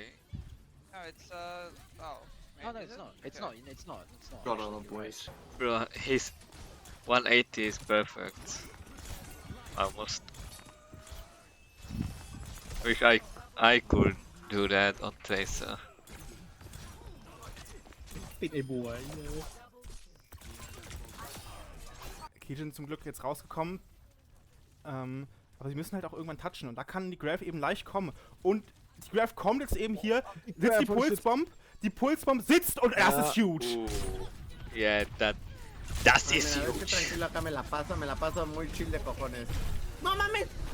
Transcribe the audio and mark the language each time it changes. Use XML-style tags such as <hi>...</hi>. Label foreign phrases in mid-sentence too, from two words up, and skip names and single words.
<en>No, it's Oh no, it's not. It's not. It's not. Got on, boys. Bro, his 180 is perfect. Almost. Wish I could do that on Tracer.</en> <de>Kijin zum Glück jetzt rausgekommen. Aber sie müssen halt auch irgendwann touchen. Und da kann die Grave eben leicht kommen. Und die Grave kommt jetzt eben hier, sitzt die Pulsbomb. Die Pulsbomb sitzt und das ist huge. Yeah, das ist huge.</de> <es>Tranquilo, acá me la paso muy chill de cojones. No mames!</es>